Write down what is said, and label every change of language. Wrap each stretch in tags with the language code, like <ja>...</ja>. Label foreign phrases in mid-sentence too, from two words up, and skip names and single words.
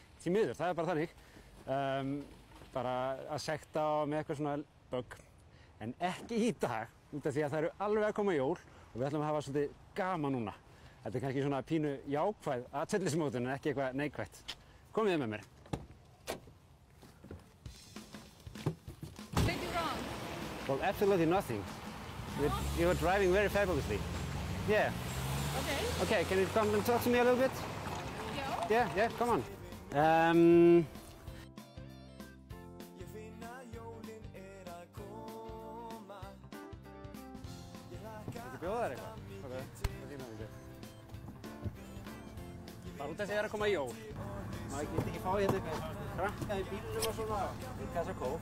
<is>Því miður, það er bara þannig. Bara að sekta með eitthvað svona bögg. En ekki í dag, út af því að það eru alveg að koma jól og við ætlum að hafa svolítið gaman núna. Þetta er kannski svona pínu jákvæð atferlismótun en ekki eitthvað neikvætt. Komið þið með mér.</is> <en>Did you wrong? Well, absolutely nothing. You were driving very fabulously. Yeah. Okay. Okay, can you come and talk to me a little bit? Yeah. Yeah, come on.</en> <is>Viltu bjóða þér eitthvað? Ok, það þýna mikið. Það er út af því að það er að koma jól. Má ekki fá hérna eitthvað krakka í bílunum og svona, í kassa kók.</is>